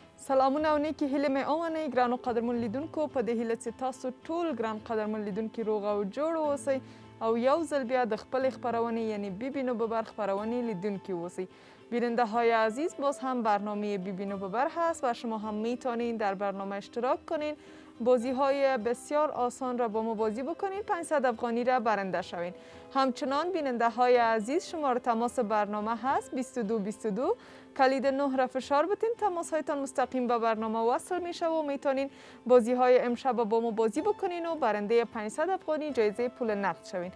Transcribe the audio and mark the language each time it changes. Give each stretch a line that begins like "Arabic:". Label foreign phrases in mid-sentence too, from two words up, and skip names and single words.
Pashto: سلامونه او نیکی هیله می اومنه ګرانو قدرمن لیدونکو په دې هیله چې تاسو ټول ګران قدرمن لیدونکي روغ او جوړ اوسئ او یو ځل بیا د خپل خبرونې یعنی بیبینو ببر خبرونې لیدونکي اوسئ.
Persian: بیننده های عزیز باز هم برنامه بیبینو ببر هست و شما هم میتونین در برنامه اشتراک کنین، بازی های بسیار آسان را با ما بازی بکنین، 500 افغانی را برنده شوین. همچنان بیننده های عزیز شماره تماس برنامه هست 2222 کلید 9 را فشار بتین، تماس هایتان مستقیم به برنامه وصل میشه و میتونین بازی های امشب با ما بازی بکنین و برنده 500 افغانی جایزه پول نقد شوین.